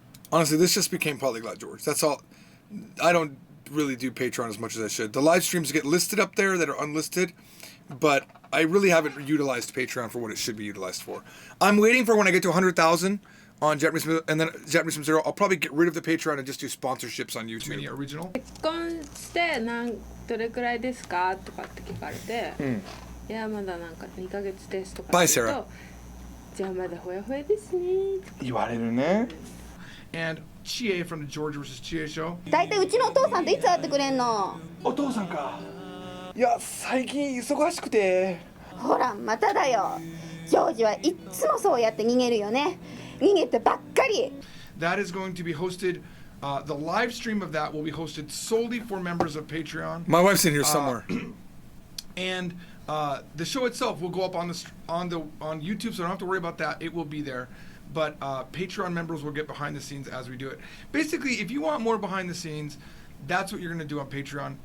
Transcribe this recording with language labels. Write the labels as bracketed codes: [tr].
[en] Honestly, this just became Polyglot George. That's all. I don't really do Patreon as much as I should. The live streams get listed up there that are unlisted, but I really haven't utilized Patreon for what it should be utilized for. I'm waiting for when I get to 100,000 on Japanese, and then Japanese from Zero. I'll probably get rid of the Patreon and just do sponsorships on YouTube. Mini original. [ja] 結婚してどれくらいですかとかって聞かれて、いやまだなんか2ヶ月ですとか言うと、じゃあまだほやほやですねって言われるね。 [en] And Chie from the George vs. Chie show. [ja] だいたいうちのお父さんといつ会ってくれんの？お父さんか。いや最近忙しくて。ほらまただよ。ジョージはいっつもそうやって逃げるよね。逃げてばっかり。 [en] That is going to be hosted. The live stream of that will be hosted solely for members of Patreon. My wife's in here somewhere. And the show itself will go up on YouTube, so don't have to worry about that. It will be there. But Patreon members will get behind the scenes as we do it. Basically, if you want more behind the scenes, that's what you're going to do on Patreon.